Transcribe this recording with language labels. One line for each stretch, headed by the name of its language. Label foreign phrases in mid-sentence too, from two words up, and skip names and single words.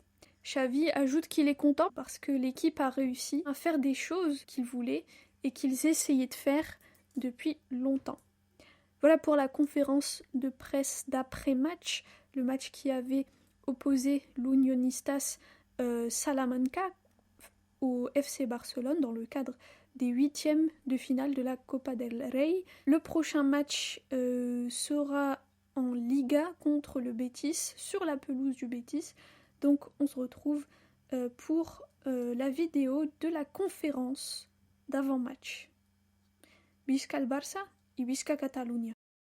French: Xavi ajoute qu'il est content parce que l'équipe a réussi à faire des choses qu'ils voulaient et qu'ils essayaient de faire depuis longtemps. Voilà pour la conférence de presse d'après-match, le match qui avait opposé l'Unionistas Salamanca au FC Barcelone dans le cadre des huitièmes de finale de la Copa del Rey. Le prochain match sera en Liga contre le Betis, sur la pelouse du Betis. Donc on se retrouve pour la vidéo de la conférence d'avant-match.
Catalan: Visca el Barça y Visca Catalunya.